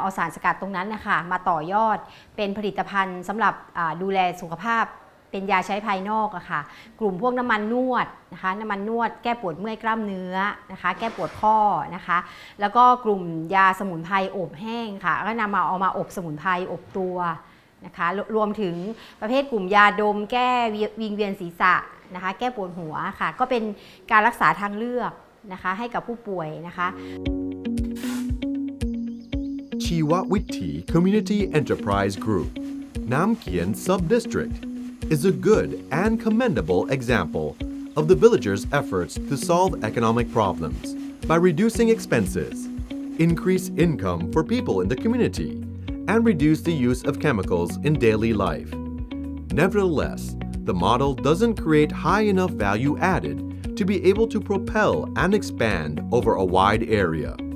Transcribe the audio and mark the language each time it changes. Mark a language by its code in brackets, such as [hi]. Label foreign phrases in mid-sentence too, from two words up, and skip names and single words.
[th] เอาสารสกัดตรงนั้นนะคะมาต่อยอดเป็นผลิตภัณฑ์สำหรับดูแลสุขภาพเป็นยาใช้ภายนอกอะค่ะกลุ่มพวกน้ำมันนวดนะคะน้ำมันนวดแก้ปวดเมื่อยกล้ามเนื้อนะคะแก้ปวดข้อนะคะแล้วก็กลุ่มยาสมุนไพรอบแห้งค่ะก็นำมาเอามาอบสมุนไพรอบตัวนะคะรวมถึงประเภทกลุ่มยาดมแก้วิงเวียนศีรษะนะคะแก้ปวดหัวค่ะก็เป็นการรักษาทางเลือกนะคะให้กับผู้ป่วยนะคะ [en] Chiwa Witti Community Enterprise Group, Nam Kien Sub-District, is a good and commendable example of the villagers' efforts to solve economic problems by reducing expenses, increase income for people in the community, and reduce the use of chemicals in daily life. Nevertheless, the model doesn't create high enough value added to be able to propel and expand over a wide area.